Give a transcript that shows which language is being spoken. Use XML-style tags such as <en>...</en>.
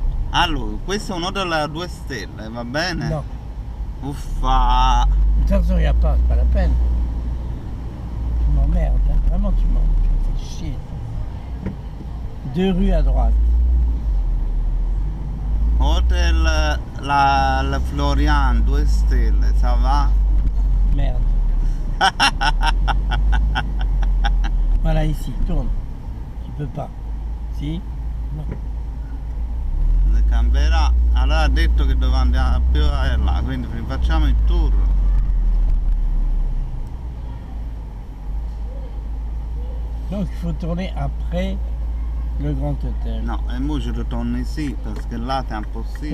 <it>Allora, questo è un hotel a 2 stelle, va bene?</it> <fr>Non.</fr> <it>Uffa.</it> <fr>De toute façon, il n'y a pas, c'est pas la peine. Tu m'emmerdes, hein. Vraiment, tu me fais chier. 2 rues à droite.</fr> <it>Hotel la Florian, 2 stelle,</it> <fr>ça va? Merde. Voilà, ici, tourne. Tu peux pas.</fr> <it>Si? No. Il Canberra. Allora ha detto che doveva andare più là, quindi facciamo il tour.</it> <fr>Donc, il faut tourner après le Grand Hôtel.</fr> <it>No, e mo ci ritorno ici, perché là è impossibile.</it>